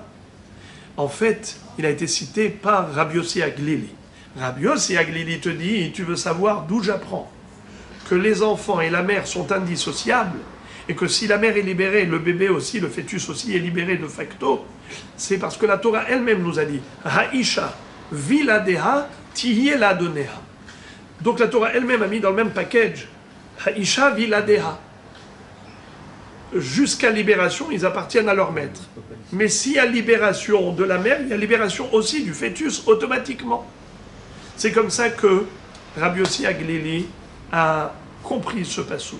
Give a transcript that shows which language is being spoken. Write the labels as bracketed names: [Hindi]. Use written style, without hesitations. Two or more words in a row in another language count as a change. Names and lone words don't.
[French] En fait, il a été cité par Rabbi Yossi Aglili. Rabbi Yossi Aglili te dit, tu veux savoir d'où j'apprends que les enfants et la mère sont indissociables, et que si la mère est libérée, le bébé aussi, le fœtus aussi est libéré de facto, c'est parce que la Torah elle-même nous a dit [Hebrew] האשה וילדיה תהיה לאדניה. [French] Donc la Torah elle-même a mis dans le même package [Hebrew] האשה וילדיה. [French] Jusqu'à libération, ils appartiennent à leur maître. Mais s'il y a libération de la mère, il y a libération aussi du fœtus automatiquement. C'est comme ça que Rabbi Yossi Aglili a compris ce pasouk.